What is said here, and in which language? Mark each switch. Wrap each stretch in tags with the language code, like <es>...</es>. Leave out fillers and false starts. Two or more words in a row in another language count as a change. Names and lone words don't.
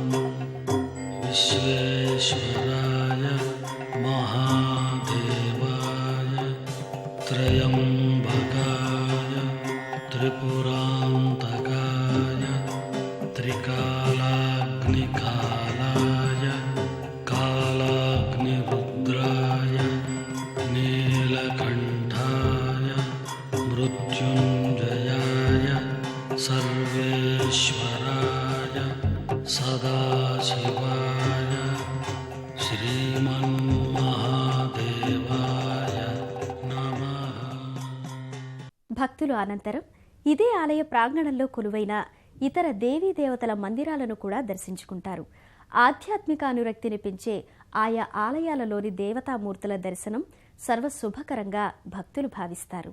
<sa>ವಿಶ್ವೇಶ್ವರಾಯ ಮಹಾದೇವಾಯ ತ್ರಯಂಬಕಾಯ ತ್ರಿಪುರಾಂತಕಾಯ ತ್ರಿಕಾಲಾಗ್ನಿಕಾಲಾಯ ಕಾಲಾಗ್ನಿರುದ್ರಾಯ ನೀಲಕಂಠಾಯ ಮೃತ್ಯುಂಜಯಾಯ ಸರ್ವೇಶ್ವರಾಯ ಸದಾಶಿವಾಯ శ్రీమన్మహాదేవాయ నమః.</sa> <te>భక్తులు అనంతరం ఇదే ఆలయ ప్రాంగణంలో కొలువైన ఇతర దేవీ దేవతల మందిరాలను కూడా దర్శించుకుంటారు. ఆధ్యాత్మిక అనురక్తిని పెంచే ఆయా ఆలయాలలోని దేవతామూర్తుల దర్శనం సర్వశుభకరంగా భక్తులు భావిస్తారు.</te>